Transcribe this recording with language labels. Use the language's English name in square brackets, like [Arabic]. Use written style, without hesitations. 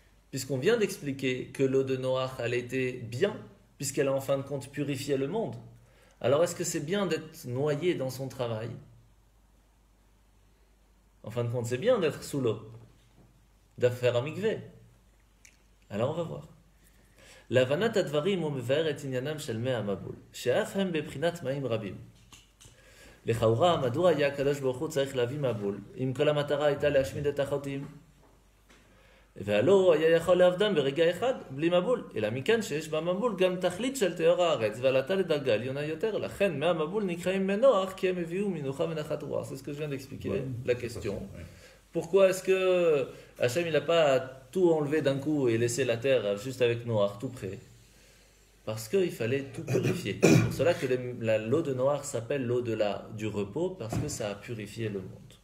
[French] Puisqu'on vient d'expliquer que l'eau de Noach, elle était bien, puisqu'elle a en fin de compte purifié le monde. Alors est-ce que c'est bien d'être noyé dans son travail? En fin de compte, c'est bien d'être sous l'eau, de faire un mikvé. Alors on va voir. [Hebrew] להבנת הדברים הוא מבאר את עניינם של מי המבול, שאף הם בבחינת מים רבים. לכאורה, מדוע היה הקדוש ברוך הוא צריך להביא מבול, אם כל המטרה הייתה להשמיד את החוטאים? והלא היה יכול להבדם ברגע אחד, בלי מבול, אלא מכאן שיש במבול גם תכלית של תיאור הארץ, ועלתה לדרגה עליונה יותר, לכן מי המבול נקראים מנוח, כי הם הביאו מנוחה ונחת רוח. [French] C'est ce que je viens d'expliquer, la question. Pourquoi est-ce que Hachem il n'a pas tout enlevé d'un coup et laissé la terre juste avec Noach tout près? Parce qu'il fallait tout purifier. C'est pour cela que l'eau de Noach s'appelle l'eau du repos, parce que ça a purifié le monde.